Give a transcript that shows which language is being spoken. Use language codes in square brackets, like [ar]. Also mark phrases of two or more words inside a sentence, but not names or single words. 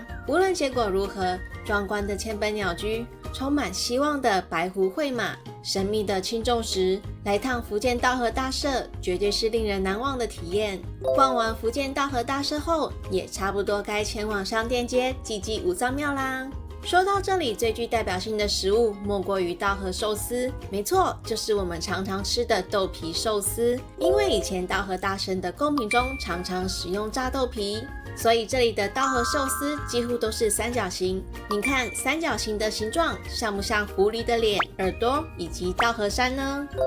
[zh] 無論結果如何，壯觀的千本鳥居，充滿希望的白狐會馬，神秘的輕重石，來趟伏見稻荷大社絕對是令人難忘的體驗。逛完伏見稻荷大社後，也差不多該前往商店街祭祭武藏廟啦。說到這裡，最具代表性的食物莫過於稻荷壽司。沒錯，就是我們常常吃的豆皮壽司。因為以前稻荷大神的貢品中常常使用炸豆皮，所以這裡的稻荷壽司幾乎都是三角形。你看三角形的形狀像不像狐狸的臉、耳朵以及稻荷山呢？